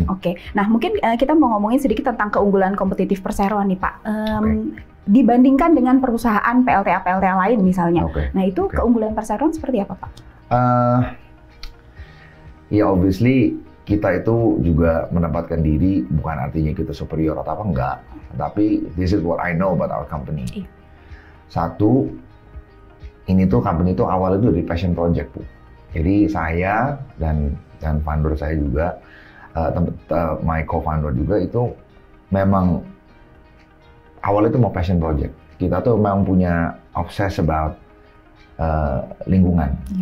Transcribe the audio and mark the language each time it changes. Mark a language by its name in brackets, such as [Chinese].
[Indonesian] Oke, nah mungkin kita mau ngomongin sedikit tentang keunggulan kompetitif perseroan nih Pak. Dibandingkan dengan perusahaan PLTA lain misalnya. Nah itu keunggulan perseroan seperti apa Pak? Ya obviously kita itu juga menempatkan diri, bukan artinya kita superior atau apa, enggak. Tapi [English] this is what I know about our company. [Indonesian] Satu, ini tuh company itu awalnya itu dari passion project Bu. Jadi saya dan founder saya juga, [English] my co-founder [Indonesian] juga itu memang awalnya itu mau passion project. Kita tuh memang punya [English] obsess about [Indonesian] lingkungan.